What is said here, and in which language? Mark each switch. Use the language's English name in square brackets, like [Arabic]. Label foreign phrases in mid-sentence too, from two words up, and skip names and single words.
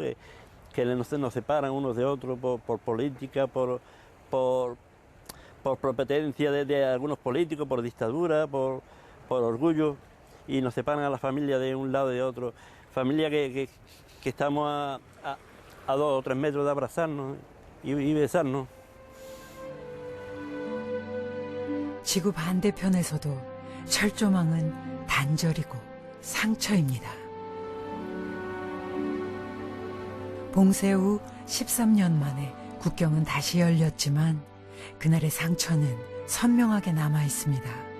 [Spanish] Que nos separan unos de otros por política, por competencia de algunos políticos, por dictadura, por orgullo, y nos separan a la familia de un lado y de otro. Familia que estamos a 2 o 3 metros de abrazarnos y besarnos. [Korean] 지구 반대편에서도 철조망은 단절이고 상처입니다. 봉쇄 후 13년 만에 국경은 다시 열렸지만 그날의 상처는 선명하게 남아 있습니다.